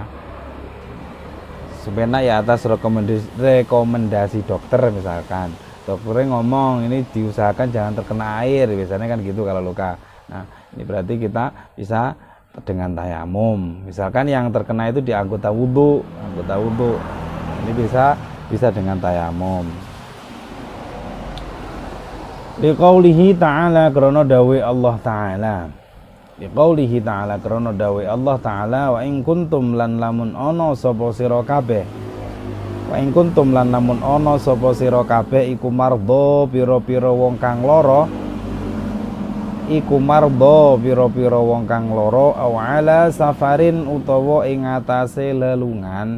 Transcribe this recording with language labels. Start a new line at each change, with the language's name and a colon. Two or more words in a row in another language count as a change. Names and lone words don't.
Indonesian: Sebenarnya ya atas rekomendasi dokter, misalkan dokternya ngomong ini diusahakan jangan terkena air, biasanya kan gitu kalau luka. Nah, ini berarti kita bisa dengan tayamum. Misalkan yang terkena itu di anggota wudhu, ini bisa dengan tayamum.
Arabic: لقوله تعالى,
Javanese: krana dawe Allah ta'ala.
Arabic: لقوله تعالى,
Javanese: krana dawe Allah ta'ala,
Arabic: وإن كنتم
Javanese: lan lamun ana sapa sira kabeh.
Arabic: وإن كنتم
Javanese: lan lamun ana sapa sira kabeh iku mardha pira-pira wong kang lara. Iku mardha pira-pira wong kang lara,
Arabic: أو على سفر
Javanese: utawa ing atase lelungan.